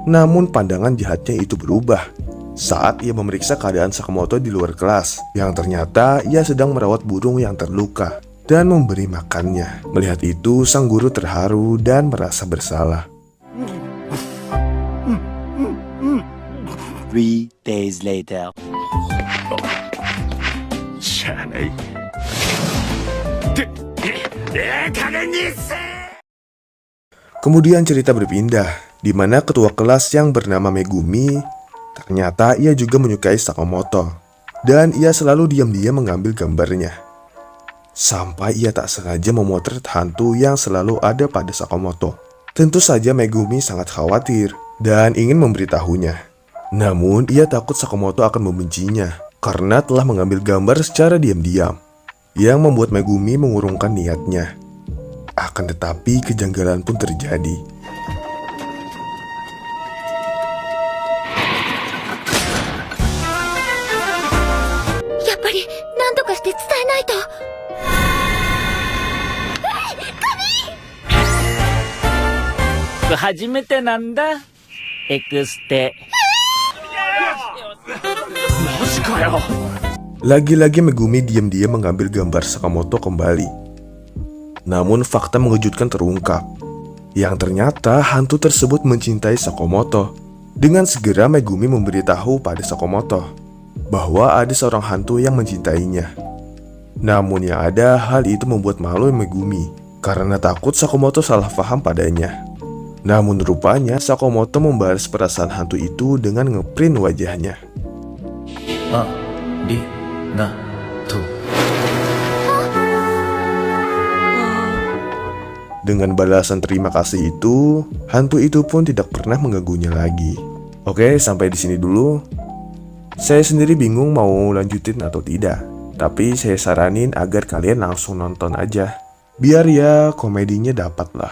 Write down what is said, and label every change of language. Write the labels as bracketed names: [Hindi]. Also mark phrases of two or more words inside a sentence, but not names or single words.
[Indonesian] Namun pandangan jahatnya itu berubah saat ia memeriksa keadaan Sakamoto di luar kelas, yang ternyata ia sedang merawat burung yang terluka dan memberi makannya. Melihat itu, sang guru terharu dan merasa bersalah. [English] 3 days later. [Japanese] しゃあない加減にせ [Indonesian] Kemudian cerita berpindah, di mana ketua kelas yang bernama Megumi, ternyata ia juga menyukai Sakamoto, dan ia selalu diam-diam mengambil gambarnya. Sampai ia tak sengaja memotret hantu yang selalu ada pada Sakamoto. Tentu saja Megumi sangat khawatir dan ingin memberitahunya. Namun ia takut Sakamoto akan membencinya karena telah mengambil gambar secara diam-diam, yang membuat Megumi mengurungkan niatnya. Akan tetapi kejanggalan pun terjadi. [Japanese] やっぱり、なんとかして伝えないと. 初めてなんだ。エクステ。マジかよ [Indonesian] Lagi-lagi Megumi diam-diam mengambil gambar Sakamoto kembali. Namun fakta mengejutkan terungkap, yang ternyata hantu tersebut mencintai Sakamoto. Dengan segera Megumi memberitahu pada Sakamoto bahwa ada seorang hantu yang mencintainya. Namun yang ada, hal itu membuat malu Megumi karena takut Sakamoto salah paham padanya. Namun rupanya Sakamoto membalas perasaan hantu itu dengan ngeprint wajahnya. [Japanese] ありがとう [Indonesian] Dengan balasan terima kasih itu, hantu itu pun tidak pernah mengganggunya lagi. Oke, sampai di sini dulu. Saya sendiri bingung mau lanjutin atau tidak, tapi saya saranin agar kalian langsung nonton aja, biar ya komedinya dapat lah.